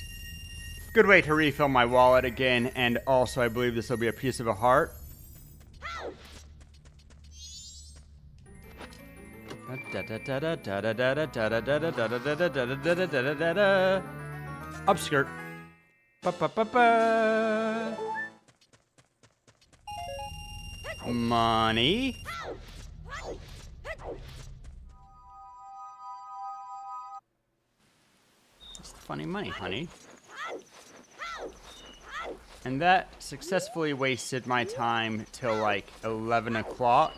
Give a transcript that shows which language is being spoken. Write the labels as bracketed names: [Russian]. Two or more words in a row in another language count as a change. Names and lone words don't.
[English] Good way to refill my wallet again, and also I believe this will be a piece of a heart. Upskirt. Ba-ba-ba-ba. Money. It's funny money, honey. And that successfully wasted my time till like 11 o'clock.